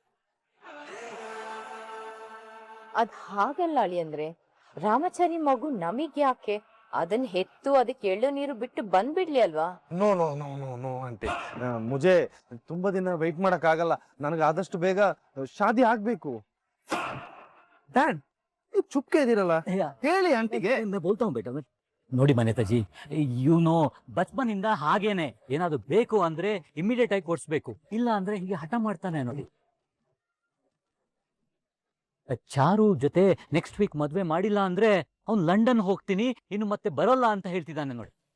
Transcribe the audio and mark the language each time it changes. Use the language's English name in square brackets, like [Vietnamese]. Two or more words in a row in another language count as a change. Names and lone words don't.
[Kannada] ಅದ್ ಹಾಗಲ್ಲ ಅಳಿ ಅಂದ್ರೆ, ರಾಮಾಚಾರಿ ಮಗು ನಮಗ್ ಯಾಕೆ? ಅದನ್ನ ಹೆತ್ತು ಅದಕ್ಕೆ ಎಳ್ಳು ನೀರು ಬಿಟ್ಟು ಬಂದ್ಬಿಡ್ಲಿ ಅಲ್ವಾ? [English] no no no no no [Kannada] ಆಂಟಿ, ಮುಜೆ ತುಂಬಾ ದಿನ ವೆಯ್ಟ್ ಮಾಡಕ್ ಆಗಲ್ಲ. ನನಗೆ ಆದಷ್ಟು ಬೇಗ ಶಾದಿ ಆಗ್ಬೇಕು. ಡ್ಯಾಡ್, ನೀವು ಚುಪ್ಕೆ ಇದೀರಲ್ಲ, ಹೇಳಿ ಆಂಟಿಗೆ. [Hindi] मैं बोलता हूँ बेटा. [Kannada] ನೋಡಿ ಮನೇತಾ ಜಿ, ಇವನು ಬಚ್ಪನಿಂದ ಹಾಗೇನೆ. ಏನಾದ್ರು ಬೇಕು ಅಂದ್ರೆ ಇಮಿಡಿಯೇಟ್ ಆಗಿ ಕೊಡ್ಸ್ಬೇಕು, ಇಲ್ಲ ಅಂದ್ರೆ ಹೀಗೆ ಹಠ ಮಾಡ್ತಾನೆ ನೋಡಿ. ಚಾರು ಜೊತೆ [English] next week [Kannada] ಮದ್ವೆ ಮಾಡಿಲ್ಲ ಅಂದ್ರೆ ಅವ್ನು ಲಂಡನ್ ಹೋಗ್ತೀನಿ, ಇನ್ನು ಮತ್ತೆ ಬರೋಲ್ಲ ಅಂತ ಹೇಳ್ತಿದ್ದಾನೆ ನೋಡಿ.